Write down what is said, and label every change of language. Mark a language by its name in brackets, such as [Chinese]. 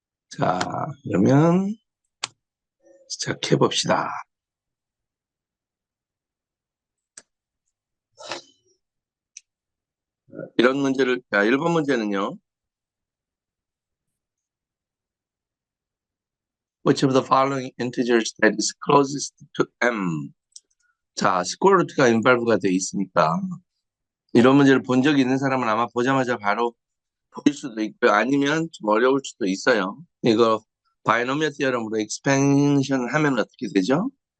[Korean] 자, 그러면 시작해 봅시다. 이런 문제를, 1번 문제는요. [English] Which of the following integers that is closest to m? [Korean] 자, 스퀘어 루트가 인발브가 돼 있으니까 이런 문제를 본 적이 있는 사람은 아마 보자마자 바로 보일 수도 있고요. 아니면 좀 어려울 수도 있어요. 이거 바이노미얼 티어럼으로 익스펜션 하면 어떻게 되죠?